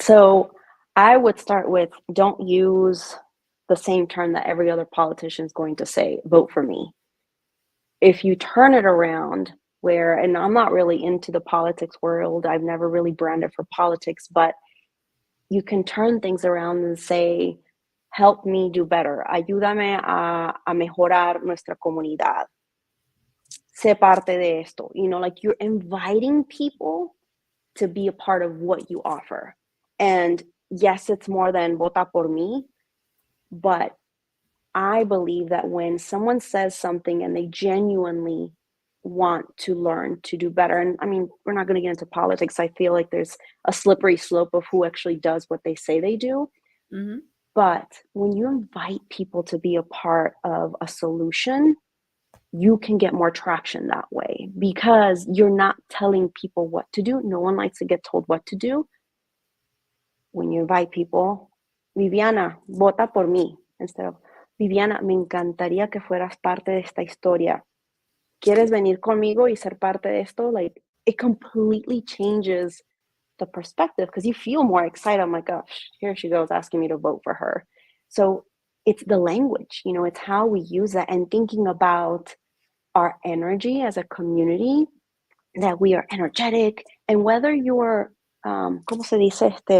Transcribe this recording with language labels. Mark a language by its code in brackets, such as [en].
[en] So I would start with, don't use the same term that every other politician is going to say, vote for me. If you turn it around, where, and I'm not really into the politics world, I've never really branded for politics, but you can turn things around and say, help me do better. [es] Ayúdame a mejorar nuestra comunidad. Sé parte de esto. [en] Like, you're inviting people to be a part of what you offer. And yes, it's more than [es] vota por mí, [en] but I believe that when someone says something and they genuinely want to learn to do better, and I mean, we're not going to get into politics. I feel like there's a slippery slope of who actually does what they say they do. Hmm. But when you invite people to be a part of a solution, you can get more traction that way, because you're not telling people what to do. No one likes to get told what to do. When you invite people, [es] Viviana, vota por mí. [en] Instead of, [es] Viviana, me encantaría que fueras parte de esta historia. ¿Quieres venir conmigo y ser parte de esto? [en] Like, it completely changes the perspective because you feel more excited. I'm like, gosh, here she goes asking me to vote for her. So it's the language, you know, it's how we use that and thinking about our energy as a community, that we are energetic, and whether you're, [es] ¿cómo se dice?